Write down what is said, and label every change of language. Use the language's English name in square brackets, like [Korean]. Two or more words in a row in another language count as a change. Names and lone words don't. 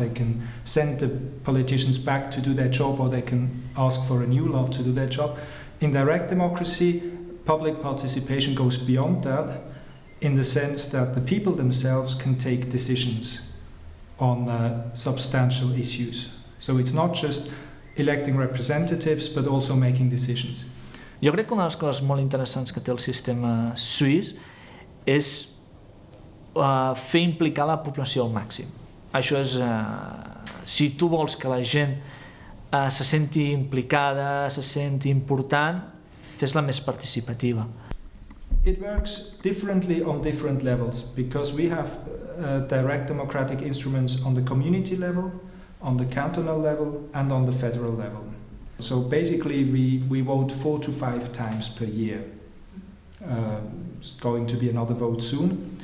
[English] They can send the politicians back to do their job, or they can ask for a new lot to do their job. In direct democracy, public participation goes beyond that in the sense that the people themselves can take decisions on substantial issues. So it's not just electing representatives, but also making decisions. [Catalan] Jo crec que una de les coses molt interessants que té el sistema suís és fer implicar la població al màxim. Això és, si tu vols que la gent se senti implicada, se senti important, fes-la més participativa. [English] It works differently on different levels because we have direct democratic instruments on the community level, on the cantonal level, and on the federal level. So basically we vote 4 to 5 times per year. It's going to be another vote soon.